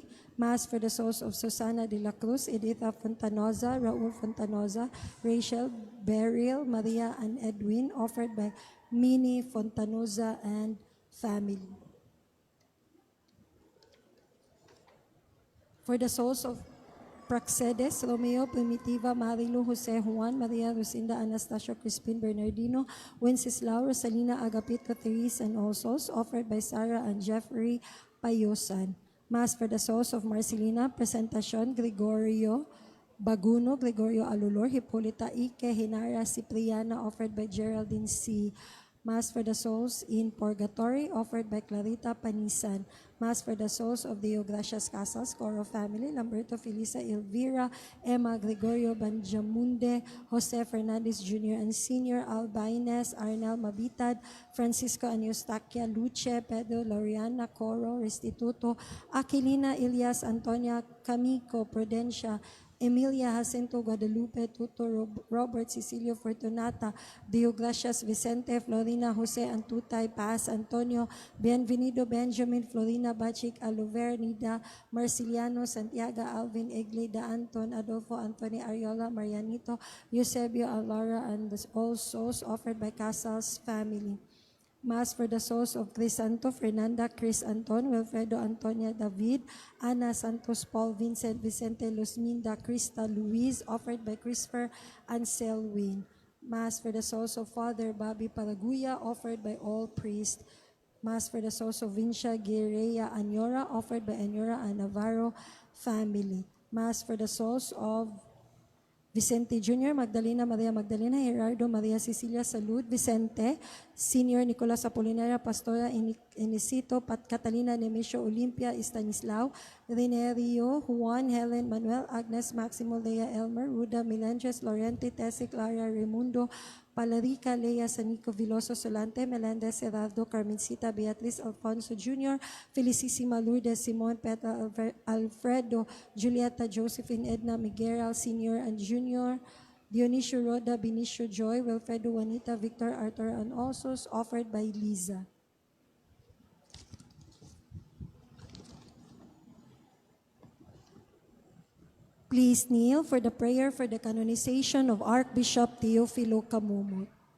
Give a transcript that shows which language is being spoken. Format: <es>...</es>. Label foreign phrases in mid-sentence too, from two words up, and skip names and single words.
<en>Mass for the souls of Susana de la Cruz, Editha Fontanoza, Raul Fontanoza, Rachel, Beryl, Maria, and Edwin, offered by Minnie Fontanoza and family. For the souls of Praxedes, Romeo, Primitiva, Marilu, Jose, Juan, Maria, Lucinda, Anastasio, Crispin, Bernardino, Wenceslao, Rosalina, Agapito, Therese, and all souls, offered by Sarah and Jeffrey Payosan. Mass for the souls of Marcelina, Presentacion, Gregorio Baguno, Gregorio Alulor, Hipolita Ike, Hinara, Cipriana, offered by Geraldine C. Mass for the souls in Purgatory, offered by Clarita Panisan. Mass for the souls of the Gracias Casas, Coro family, Lamberto, Felisa, Elvira, Emma, Gregorio Banjamunde, Jose Fernandez Jr. and Sr., Albaines, Arnel Mabitad, Francisco and Eustaquia, Luce, Pedro, Loriana, Coro, Restituto, Aquilina, Elias, Antonia, Camico, Prudencia, Emilia Jacinto Guadalupe, Tuto Robert Cecilio Fortunata, Deogracias Vicente, Florina Jose Antutay, Paz Antonio, Bienvenido Benjamin, Florina Bachik, Aluver, Nida, Marciliano, Santiago, Alvin, Eglida, Anton, Adolfo, Anthony Ariola, Marianito, Eusebio, Alara, and all souls offered by Casals family. Mass for the souls of Crisanto, Fernanda, Chris Anton, Wilfredo, Antonia, David, Ana Santos, Paul, Vincent, Vicente, Luzminda, Krista, Luis, offered by Christopher and Selwyn. Mass for the souls of Father Bobby Paraguya, offered by all priests. Mass for the souls of Vincia Guerrea Anyora, offered by Anyora and Navarro family. Mass for the souls of Vicente Jr., Magdalena Maria Magdalena, Gerardo Maria Cecilia Salud, Vicente, Senior Nicolas Apolinaria, Pastora Enicito, Catalina Nemesio Olimpia, Estanislao, Renerio, Juan, Helen, Manuel, Agnes, Maximo, Lea, Elmer, Ruda, Melendres, Lorente, Tessie, Clara, Raimundo, Palarica, Lea, Sanico, Viloso, Solante, Melendez, Gerardo, Carmencita, Beatriz, Alfonso Jr., Felicissima, Lourdes, Simon, Petra, Alfredo, Julieta, Josephine, Edna, Miguel, Senior and Junior, Dionisio Roda, Benicio Joy, Wilfredo, Juanita, Victor, Arthur, and also offered by Liza. Please kneel for the prayer for the canonization of Archbishop Teofilo Camumut.</en>